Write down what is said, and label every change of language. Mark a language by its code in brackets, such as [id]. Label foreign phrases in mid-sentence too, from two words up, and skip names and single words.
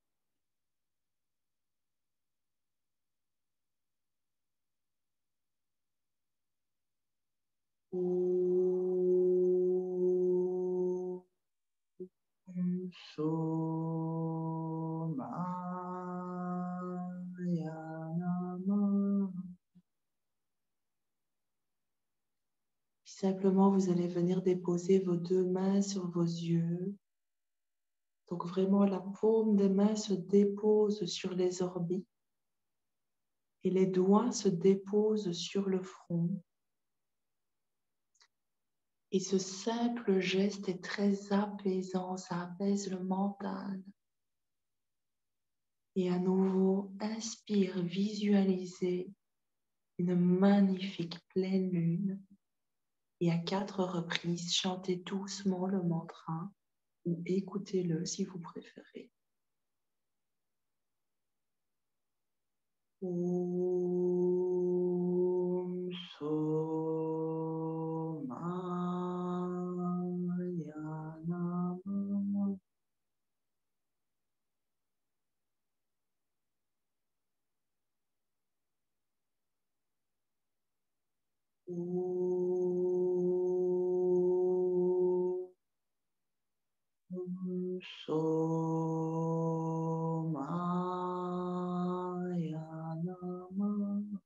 [sa] Om Somaya Namah. [fr] Simplement, vous allez venir déposer vos deux mains sur vos yeux. Donc vraiment, la paume des mains se dépose sur les orbites et les doigts se déposent sur le front. Et ce simple geste est très apaisant, ça apaise le mental. Et à nouveau, inspire, visualisez une magnifique pleine lune. Et à 4 reprises, chantez doucement le mantra ou écoutez-le si vous préférez. [sa] Om Somaya Namah. Om Somaya Namah.